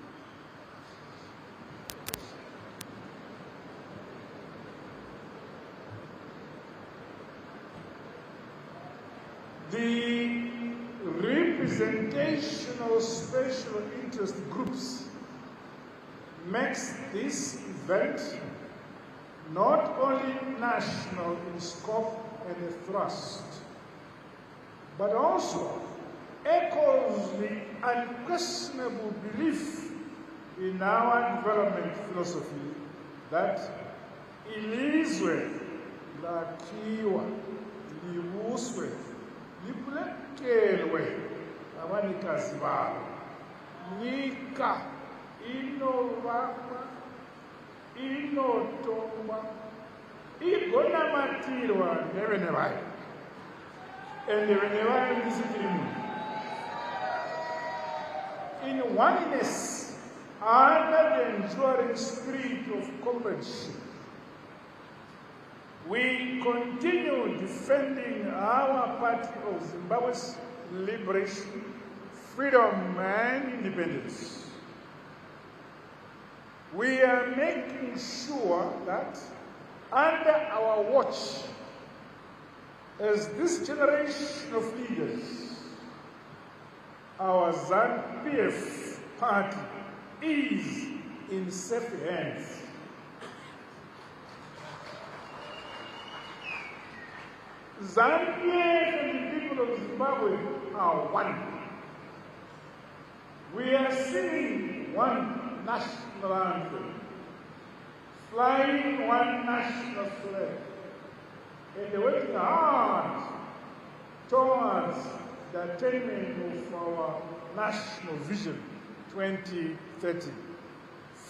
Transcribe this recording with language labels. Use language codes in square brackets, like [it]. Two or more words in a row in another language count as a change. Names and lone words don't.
[en] The representation of special interest groups makes this event not only national in scope and thrust, but also echoes the unquestionable belief in our development philosophy that [nd] ilizwe lakhiwa libuswe lipulekelwe abanikazi balo, [sn] nyika inovakwa inotongwa igonamatirwa nevene vayo ende vene vayo ndisitirimu [en] in oneness under the enduring spirit of comradeship. We continue defending our party of Zimbabwe's liberation, freedom and independence. We are making sure that under our watch, as this generation of leaders, our ZANU-PF party is in safe hands. ZANU-PF and the people of Zimbabwe are one. We are singing one national anthem, flying one national flag, and working hard towards the attainment of our national vision 2030.